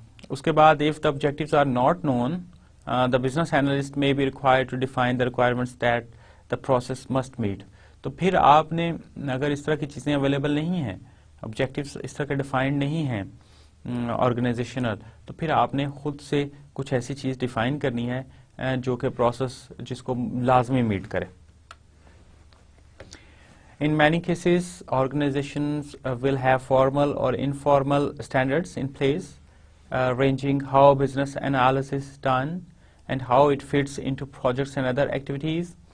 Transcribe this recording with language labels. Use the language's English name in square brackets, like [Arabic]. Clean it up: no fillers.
[Urdu] اس کے بعد [English] if the objectives are not known, the business analyst may be required to define the requirements that the process must meet. [Urdu] تو پھر آپ نے اگر اس طرح کی چیزیں اویلیبل نہیں ہیں، آبجیکٹیوز اس طرح کے ڈیفائنڈ نہیں ہیں آرگنائزیشنل، تو پھر آپ نے خود سے کچھ ایسی چیز ڈیفائن کرنی ہے جو کہ پروسیس جس کو لازمی میٹ کرے. [English] In many cases, organizations will have formal or informal standards in place, ranging how business analysis is done and how it fits into projects and other activities.